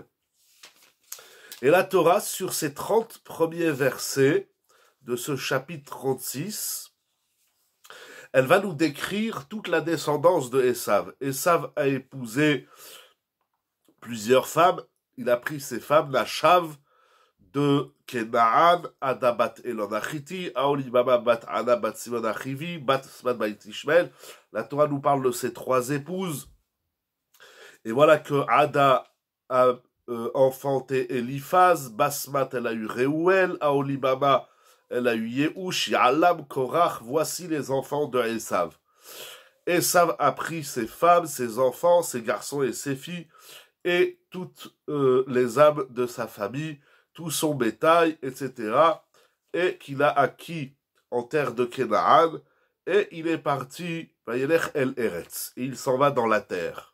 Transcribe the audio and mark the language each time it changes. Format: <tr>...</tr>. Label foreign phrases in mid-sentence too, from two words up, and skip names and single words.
<fr>Et la Torah, sur ces 30 premiers versets de ce chapitre 36, elle va nous décrire toute la descendance de Esav. Esav a épousé plusieurs femmes. Il a pris ces femmes, Nashav, de Kenaan, Ada bat Elon Achiti, Aolibama bat Ana bat Simon Achivi, bat Sman bat Ishmael. La Torah nous parle de ces 3 épouses. Et voilà que Ada a enfanté Eliphaz, Basmat elle a eu Reuel, Aolibama elle a eu Yehush, Yalam, Korach. Voici les enfants de Esav. Esav a pris ses femmes, ses enfants, ses garçons et ses filles, et toutes les âmes de sa famille, tout son bétail, etc., et qu'il a acquis en terre de Kenaan, et il est parti,</fr> <he>וילך אל ארץ,</he> <fr>et il s'en va dans la terre.</fr>